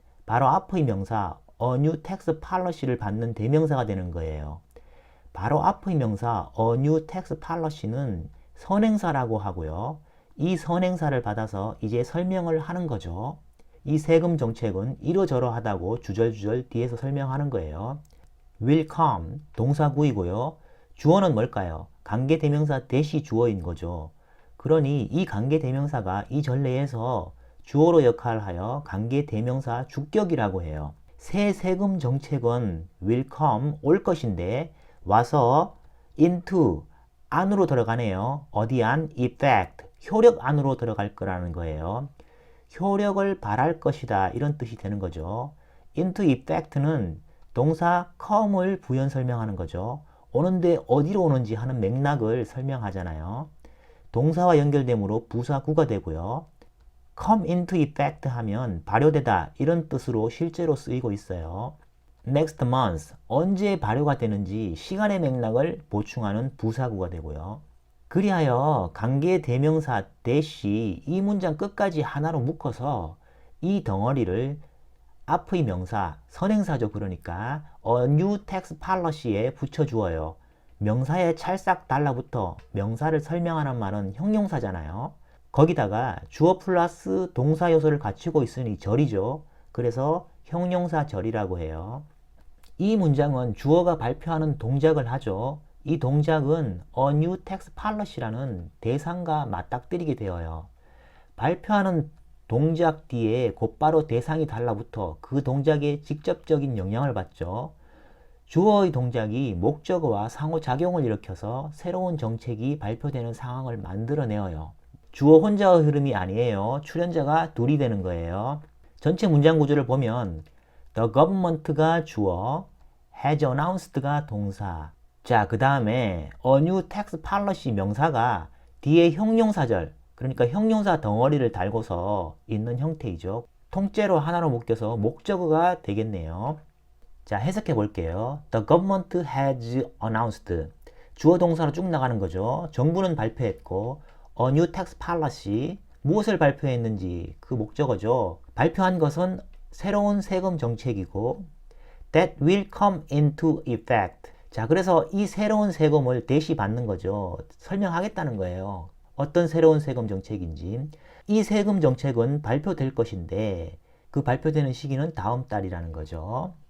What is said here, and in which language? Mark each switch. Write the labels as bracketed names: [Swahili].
[Korean] 바로 앞의 명사 [English] A new tax policy [Korean] 를 받는 대명사가 되는 거예요. 바로 앞의 명사 [English] A new tax policy [Korean] 는 선행사라고 하고요. 이 선행사를 받아서 이제 설명을 하는 거죠. 이 세금 정책은 이러저러하다고 주절주절 뒤에서 설명하는 거예요. [English] will come [Korean] 동사구이고요. 주어는 뭘까요? 관계대명사 대시 주어인 거죠. 그러니 이 관계대명사가 이 전례에서 주어로 역할하여 관계대명사 주격이라고 해요. 새 세금 정책은 [English] will come [Korean] 올 것인데 와서 into 안으로 들어가네요. 어디 안? effect 효력 안으로 들어갈 거라는 거예요. 효력을 발할 것이다, 이런 뜻이 되는 거죠. [English] into effect [Korean] 는 동사 come을 부연 설명하는 거죠. 오는데 어디로 오는지 하는 맥락을 설명하잖아요. 동사와 연결되므로 부사구가 되고요. [English] come into effect [Korean] 하면 발효되다, 이런 뜻으로 실제로 쓰이고 있어요. [English] next month [Korean] 언제 발효가 되는지 시간의 맥락을 보충하는 부사구가 되고요. 그리하여 관계대명사 대시 이 문장 끝까지 하나로 묶어서 이 덩어리를 앞의 명사, 선행사죠. 그러니까 [English] A new tax policy [Korean] 에 붙여주어요. 명사에 찰싹 달라붙어 명사를 설명하는 말은 형용사잖아요. 거기다가 주어 플러스 동사 요소를 갖추고 있으니 절이죠. 그래서 형용사 절이라고 해요. 이 문장은 주어가 발표하는 동작을 하죠. 이 동작은 [English] A new tax policy [Korean] 라는 대상과 맞닥뜨리게 되어요. 발표하는 동작 뒤에 곧바로 대상이 달라붙어 그 동작에 직접적인 영향을 받죠. 주어의 동작이 목적어와 상호작용을 일으켜서 새로운 정책이 발표되는 상황을 만들어내어요. 주어 혼자의 흐름이 아니에요. 출연자가 둘이 되는 거예요. 전체 문장 구조를 보면 [English] The government [Korean] 가 주어, [English] has announced [Korean] 가 동사. 자, 그 다음에 [English] A new tax policy [Korean] 명사가 뒤에 형용사절, 그러니까 형용사 덩어리를 달고서 있는 형태이죠. 통째로 하나로 묶여서 목적어가 되겠네요. 자, 해석해 볼게요. [English] The government has announced. [Korean] 주어 동사로 쭉 나가는 거죠. 정부는 발표했고, [English] A new tax policy. [Korean] 무엇을 발표했는지 그 목적어죠. 발표한 것은 새로운 세금 정책이고, [English] that will come into effect. [Korean] 자, 그래서 이 새로운 세금을 대시 받는 거죠. 설명하겠다는 거예요. 어떤 새로운 세금 정책인지. 이 세금 정책은 발표될 것인데 그 발표되는 시기는 다음 달이라는 거죠.